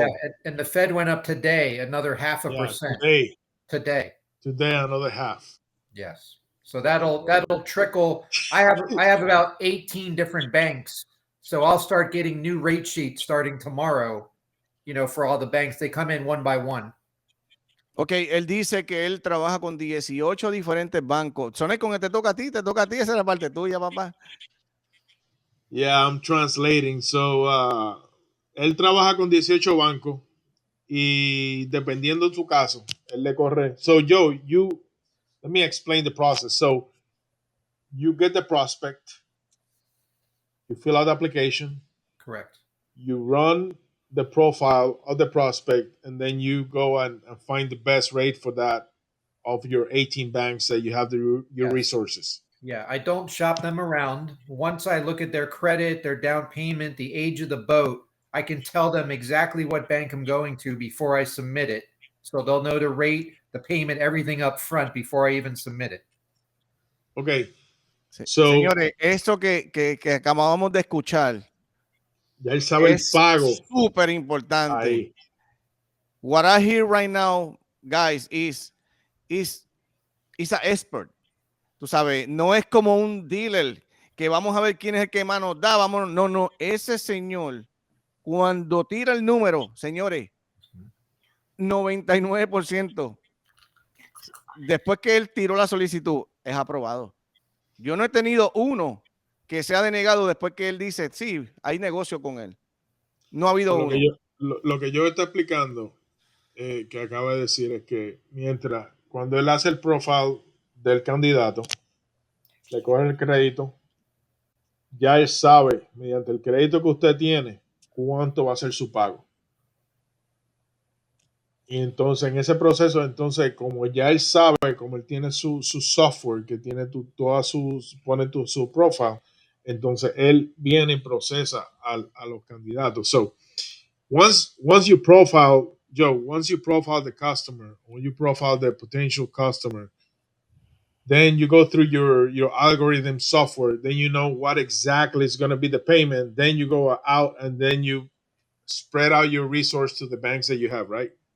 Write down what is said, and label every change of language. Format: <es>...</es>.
<en>Yeah, and the Fed went up today another 0.5%. Today another half. Yes. So that'll trickle. I have about 18 different banks. So I'll start getting new rate sheets starting tomorrow, you know, for all the banks. They come in one by one.</en> <es>Ok, él dice que él trabaja con 18 diferentes bancos. Sonecon, te toca a ti, esa es la parte tuya, papá.</es> <en>Yeah, I'm translating.</en> <es>So, él trabaja con 18 bancos y dependiendo de su caso, él le corre.</es> <en>So, Joe, let me explain the process. So, you get the prospect, you fill out the application. Correct. You run the profile of the prospect, and then you go and find the best rate for that of your 18 banks that you have your resources. Yeah, I don't shop them around. Once I look at their credit, their down payment, the age of the boat, I can tell them exactly what bank I'm going to before I submit it. So they'll know the rate, the payment, everything up front before I even submit it. Okay.</en> <es>So, señores, esto que acabamos de escuchar, ya él sabe el pago. Súper importante. Ahí.</es> <en>What I hear right now, guys, is an expert.</en> <es>Tú sabes, no es como un dealer que vamos a ver quién es el que más nos da. Vamos, no, ese señor, cuando tira el número, señores, 99%, después que él tiró la solicitud, es aprobado. Yo no he tenido uno que sea denegado después que él dice, sí, hay negocio con él. No ha habido Lo uno. que lo que yo está explicando, que acaba de decir, es que cuando él hace el profile del candidato, le coge el crédito, ya él sabe, mediante el crédito que usted tiene, cuánto va a ser su pago. Y entonces, en ese proceso, entonces, como ya él sabe, como él tiene su software, que tiene pone su profile, entonces él viene y procesa a los candidatos.</es> <en>So, once you profile, Joe, once you profile the customer, when you profile the potential customer, then you go through your algorithm software, then you know what exactly is going to be the payment, then you go out and then you spread out your resource to the banks that you have, right?</en>